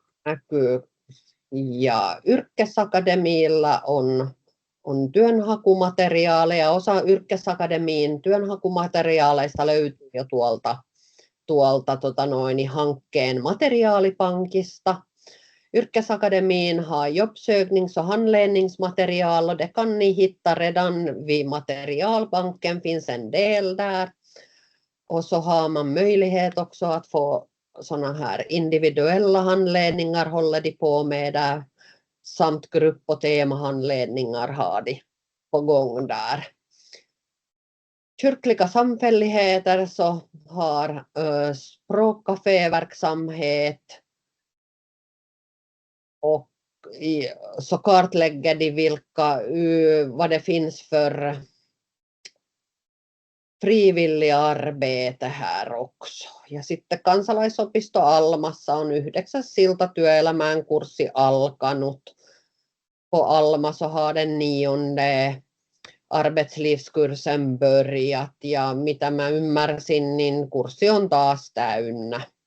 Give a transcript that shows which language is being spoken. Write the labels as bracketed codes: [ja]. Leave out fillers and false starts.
[fi] Näkyy. Ja Yrkkesakademiilla on työnhakumateriaaleja. Osa Yrkkesakademiin työnhakumateriaaleista löytyy jo tuolta hankkeen materiaalipankista. [sv] Yrkesakademin har jobbsöknings- och handledningsmaterial och det kan ni hitta redan vid materialbanken, finns en del där. Och så har man möjlighet också att få såna här individuella handledningar håller de på med där, samt grupp- och temahandledningar har de på gång där. Kyrkliga samfälligheter så har språkcaféverksamhet och så kartlägger de vad det finns för frivilliga arbete här också. [fi] Ja sitten kansalaisopisto Almassa on 9. silta työelämään kurssi alkanut. [sv] På Alma så har den 9. arbetslivskursen börjat [fi] ja mitä mä ymmärsin, niin kurssi on taas täynnä.